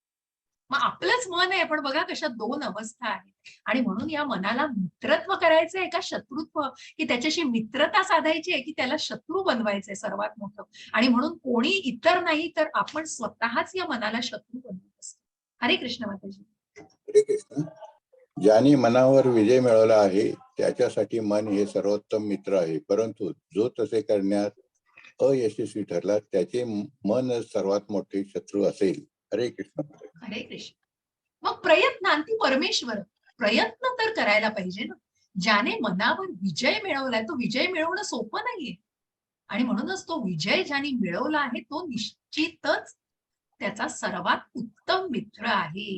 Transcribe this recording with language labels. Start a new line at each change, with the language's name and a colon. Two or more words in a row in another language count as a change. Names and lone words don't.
Marathi: मग आपलंच मन आहे, पण बघा कशा 2 अवस्था आहेत. आणि म्हणून या मनाला मित्रत्व करायचंय का शत्रुत्व, की त्याच्याशी मित्रता साधायची आहे, की त्याला शत्रू बनवायचंय सर्वात मोठं. आणि म्हणून कोणी इतर नाही तर आपण स्वतःच या मनाला शत्रू बनवत असतो.
Sanskrit: हरे कृष्ण
Marathi: माताजी.
Sanskrit: हरे कृष्ण.
Marathi: ज्याने मनावर विजय मिळवला आहे त्याच्यासाठी मन हे सर्वोत्तम मित्र आहे, परंतु जो तसे करण्यात अयशस्वी ठरला त्याचे मन सर्वात मोठे शत्रू असेल.
Sanskrit: हरे कृष्ण. हरे कृष्ण.
Marathi: मग प्रयत्न आणखी परमेश्वर, प्रयत्न तर करायला पाहिजे ना. ज्याने मनावर विजय मिळवलाय तो विजय मिळवणं सोपं नाहीये. आणि म्हणूनच तो विजय ज्याने मिळवला आहे तो निश्चितच त्याचा सर्वात उत्तम मित्र आहे.